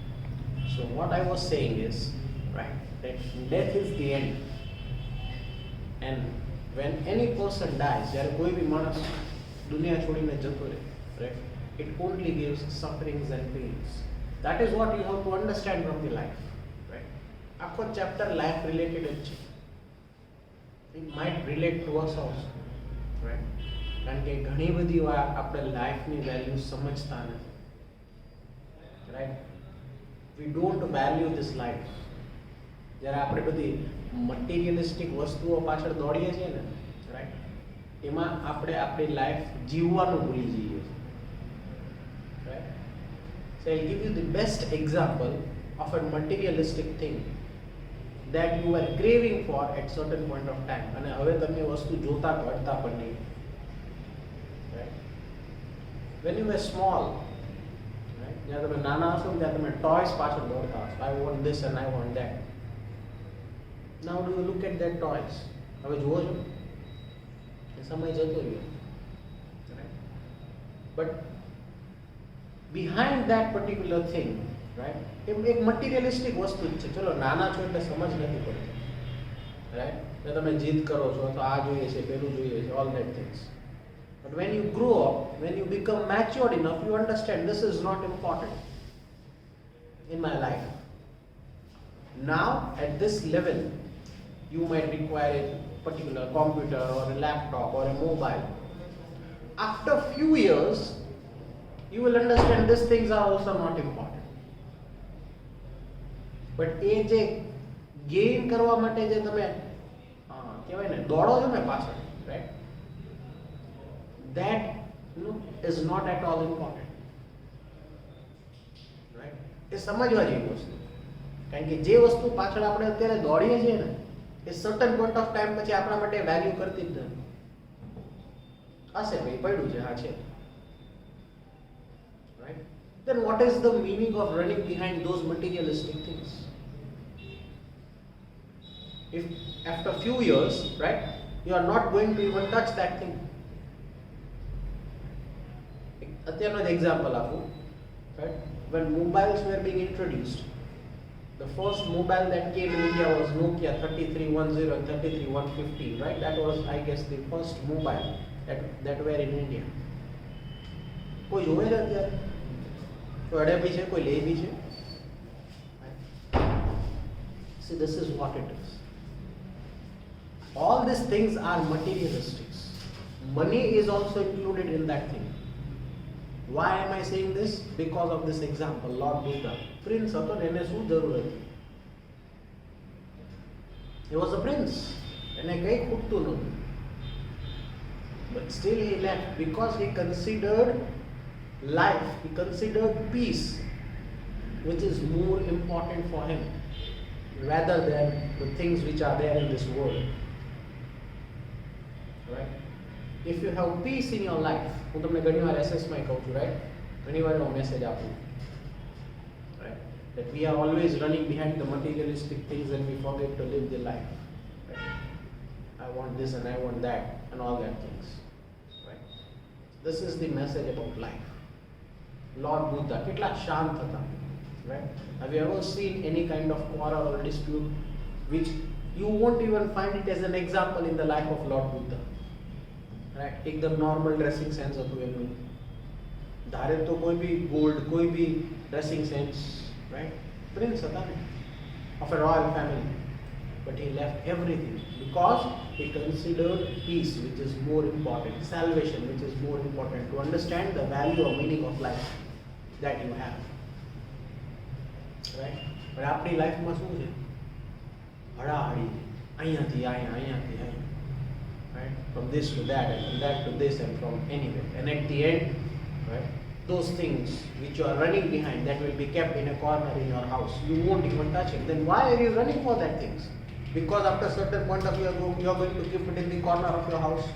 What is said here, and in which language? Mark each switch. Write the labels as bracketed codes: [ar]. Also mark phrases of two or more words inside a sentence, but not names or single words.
[en] What I was saying is, right, that death is the end. And when any person dies, [gu] જ્યારે કોઈ બી માણસ દુનિયા છોડીને જતો રહે, [en] right, it only gives sufferings and pains. That is what you have to understand from the life, right? [gu] આખો chapter [en] life related [gu] જ છે. [en] It might relate to us also, right? [gu] કારણ કે ઘણી બધી વાર આપણે લાઈફની વેલ્યુ સમજતા નથી, [en] right? We don't value this life. [gu] જ્યારે આપણે બધી મટીરિયલિસ્ટિક વસ્તુઓ પાછળ દોડીએ છીએ ને, રાઈટ, એમાં આપણે આપણી લાઈફ જીવવાનું ભૂલી જઈએ છીએ, રાઈટ. [en] So I'll give you the best example of a materialistic thing that you were craving for at certain point of time, [gu] અને હવે તમે વસ્તુ જોતા કરતા પણ નહીં, [en] right? When you were small, right, [gu] જ્યારે તમે નાના હશો ત્યારે તમે ટોયસ પાછળ દોડતા હશો, [en] I want this and I want that. Now do you look at that toys? [gu] હવે જુઓ છો, એ સમય જતો રહ્યો, [en] right? But behind that particular thing, right, [gu] એક મટીરિયલિસ્ટિક વસ્તુ જ છે. ચલો નાના છો એટલે સમજ નથી પડતી, રાઈટ, એટલે તમે જીદ કરો છો તો આ જોઈએ છે, પેલું જોઈએ છે, [en] all that things. But when you grow up, when you become matured enough, you understand this is not important in my life. Now at this level you might require a particular computer or a laptop or a mobile. After few years you will understand these things are also not important. [gu] But એ જે ગેઇન કરવા માટે જે તમે કહેવાય ને દોડો છો ને પાછળ, રાઈટ, [en] that is not at all important, right? [gu] એ સમજવા જેવી વસ્તુ, કારણ કે જે વસ્તુ પાછળ આપણે અત્યારે દોડીએ છીએ ને એ [en] certain point of time [gu] પછી આપણા માટે વેલ્યુ કરતી જ નથી. હશે ભાઈ, પડ્યું છે, હા છે, [en] right? Then what is the meaning of running behind those materialistic things? If after few years, right, you are not going to even touch that thing. [gu] અત્યારનો જ એક્ઝામ્પલ આપું, [en] right? When mobiles were being introduced, the first mobile that came in India was Nokia 3310 and 33150, right? That was, I guess, the first mobile that were in India. [gu] કોઈ જોવે છે અત્યારે? કોઈ અડે બી છે, કોઈ લે બી છે? [en] See, this is what it is. All these things are materialistics. Money is also included in that thing. Why am I saying this? Because of this example, Lord Buddha. [gu] Prince હતો ને એને શું જરૂર હતી? [en] He was a prince. [gu] એને કંઈ ખૂટતું નહોતું. [en] But still he left because he considered life, he considered peace, which is more important for him rather than the things which are there in this world. Right? If you have peace in your life, [gu] હું તમને ઘણીવાર એસએસમાં કહું છું, રાઈટ, ઘણીવાર એનો મેસેજ આપું, [en] right, that we are always running behind the materialistic things and we forget to live the life, right? I want this and I want that and all that things, right? This is the message about life. [gu] Lord Buddha કેટલા શાંત હતા, [en] right? Have you ever seen any kind of quarrel or dispute which you won't even find it as an example in the life of Lord Buddha? Right? [gu] એકદમ [en] normal dressing sense [gu] હતું એનું, ધારે તો કોઈ બી ગોલ્ડ, કોઈ બી [en] dressing sense, [gu] રાઈટ, પ્રિન્સ હતા ને, [en] of a royal family, but he left everything because he considered peace, which is more important, salvation, which is more important, to understand the value or meaning of life that you have, right? [gu] But આપણી લાઈફમાં શું છે? હળાહળી, અહીંયાથી અહીંયા, અહીંયાથી અહીંયા, [en] right? From this to that and from that to this and from anywhere, and at the end, right, those things which you are running behind, that will be kept in a corner in your house, you won't even touch it. Then why are you running for that things? Because after a certain point of view you are going to keep it in the corner of your house.